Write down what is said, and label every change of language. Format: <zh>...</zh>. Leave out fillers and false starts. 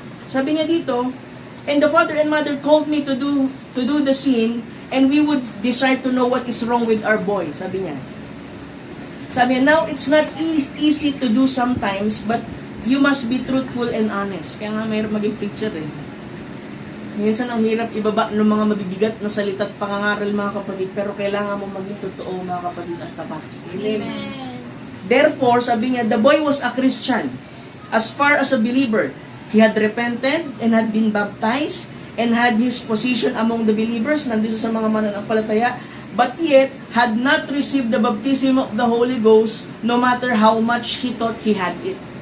<tl>Sabi niya dito,</tl> <en>and the father and mother called me to do the sin, and we would desire to know what is wrong with our boy.</en> <tl>Sabi niya. Sabi niya,</tl> <en>now it's not easy to do sometimes, but you must be truthful and honest.</en> <tl>Kaya nga mayroon maging preacher eh. Minsan ang hirap ibaba ng mga mabibigat na salita at pangangaral, mga kapatid, pero kailangan mo maging totoo, mga kapatid, at tapat. Amen.</tl> <en>Therefore,</en> <tl>sabi niya,</tl> <en>the boy was a Christian, as far as a believer. He had repented and had been baptized and had his position among the believers,</en> <tl>nandito sa mga mananampalataya,</tl> <en>but yet had not received the baptism of the Holy Ghost, no matter how much he thought he had it.</en>